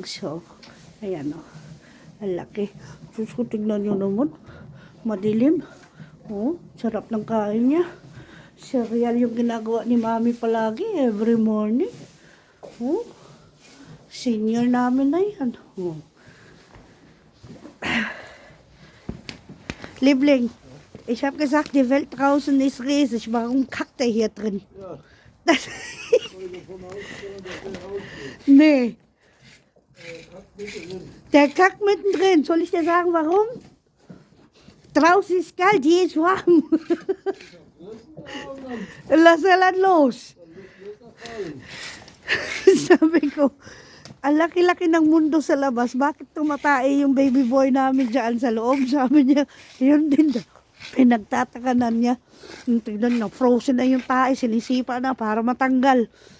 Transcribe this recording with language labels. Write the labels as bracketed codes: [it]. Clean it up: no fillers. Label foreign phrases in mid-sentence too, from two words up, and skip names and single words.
[tl] So, ayan o. Ang laki. Diyos ko, tignan nyo naman. Madilim. Oh, sarap ng kain niya. Cereal yung ginagawa ni mami palagi. [en] Every morning. [tl] Oh, senior namin na yan. Oh. [de] Liebling, ich habe gesagt, die Welt draußen ist riesig. Warum kackt er hier drin? Ja. Nee. Der kackt mittendrin. Soll ich dir sagen, warum? Draußen ist kalt, hier ist warm. Lass er los. [tl] Sabi ko, ang laki-laki ng mundo sa labas. Bakit tumatay yung baby boy namin dyan sa loob? Sabi niya, yun din. Pinagtatakanan niya. Tignan na, frozen na yung tae. Sinisipa na para matanggal.